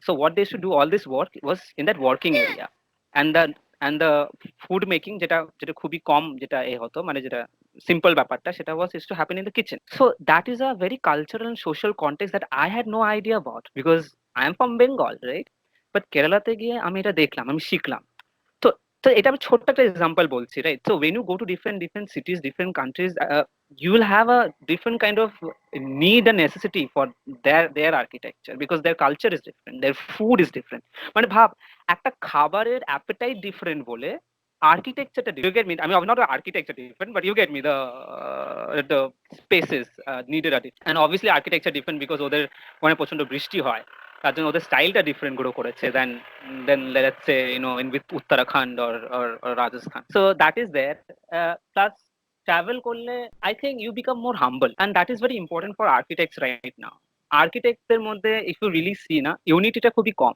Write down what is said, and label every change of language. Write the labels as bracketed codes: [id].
[en] So what they should do all this work was in that working area. And the food making, [bn] যেটা যেটা খুবই কম যেটা হতো, মানে যেটা সিম্পল ব্যাপারটা, সেটা [en] Was is to happen in the kitchen. So that is a very cultural and social context that I had no idea about, because I am from Bengal, right? [bn] But কেরালাতে গিয়ে আমি এটা দেখলাম, আমি শিখলাম। তো তো এটা আমি ছোট্ট একটা এক্সাম্পল বলছি, right? [en] So when you go to different different cities, different countries, you will have a different kind of need and necessity for their architecture, because their culture is different, their food is different. [bn] মানে ভাব, একটা খাবারের appetite different বলে আর্কিটেকচারটা, [en] you get me? I mean, not the architecture different, but you get me, the spaces needed are different, and obviously architecture different because [bn] ওদের মানে প্রচন্ড বৃষ্টি হয়, তার জন্য ওদের স্টাইলটা ডিফারেন্ট গ্রো করেছে [en] Then let's say in with Uttarakhand or Rajasthan. So that is there. Plus travel করলে I think you become more humble, and that is very important for architects right now. [bn] আর্কিটেক্টদের মধ্যে [en] if you really see [bn] না, ইউনিটিটা খুবই কম।